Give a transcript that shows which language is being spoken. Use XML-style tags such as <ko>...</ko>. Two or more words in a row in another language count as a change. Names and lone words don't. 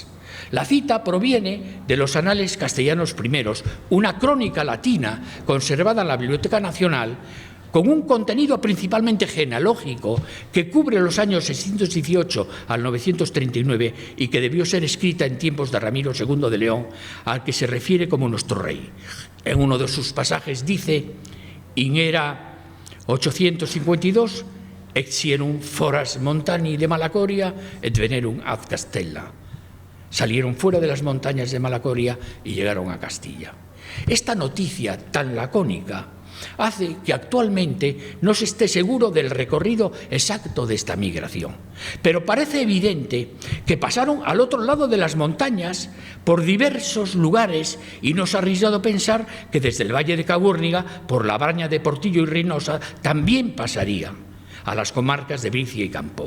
<es>La cita proviene de los Anales Castellanos I, una crónica latina conservada en la Biblioteca Nacional, con un contenido principalmente genealógico que cubre los años 618 al 939 y que debió ser escrita en tiempos de Ramiro II de León, al que se refiere como nuestro rey. En uno de sus pasajes dice:</es> <la>«In era 852 exierum foras montani de Malacoria et venerum ad Castella».</la> <es>Salieron fuera de las montañas de Malacoria y llegaron a Castilla. Esta noticia tan lacónica hace que actualmente no se esté seguro del recorrido exacto de esta migración. Pero parece evidente que pasaron al otro lado de las montañas por diversos lugares y no es arriesgado pensar que desde el Valle de Cabúrniga, por la Braña de Portillo y Reynosa, también pasarían a las comarcas de Bricia y Campoo.</es>